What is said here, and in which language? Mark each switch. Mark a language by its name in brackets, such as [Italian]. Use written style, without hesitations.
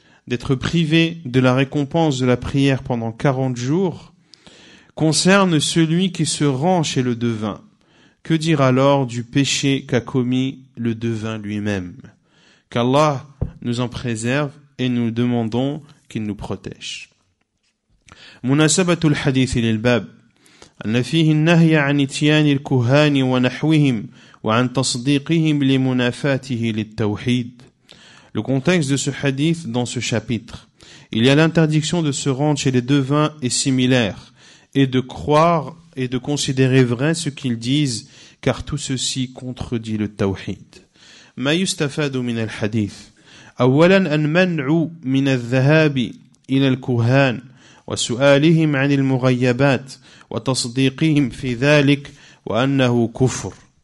[French] d'être privé de la récompense de la prière pendant 40 jours concerne celui qui se rend chez le devin. Que dire alors du péché qu'a commis le devin lui-même? Qu'Allah nous en préserve et nous demandons qu'il nous protège. [Arabic] مناسبة الحديث للباب أن فيه النهي عن إتيان الكهان ونحوهم وعن تصديقهم لمنافاته للتوحيد. [French] Le contexte de ce hadith dans ce chapitre, il y a l'interdiction de se rendre chez les devins et similaires et de croire et de considérer vrai ce qu'ils disent, car tout ceci contredit le tawhid. [Arabic] ما يستفاد من الحديث أولا المنع من الذهاب إلى الكهان وسؤالهم عن المغيبات وتصديقهم في ذلك وأنه كفر.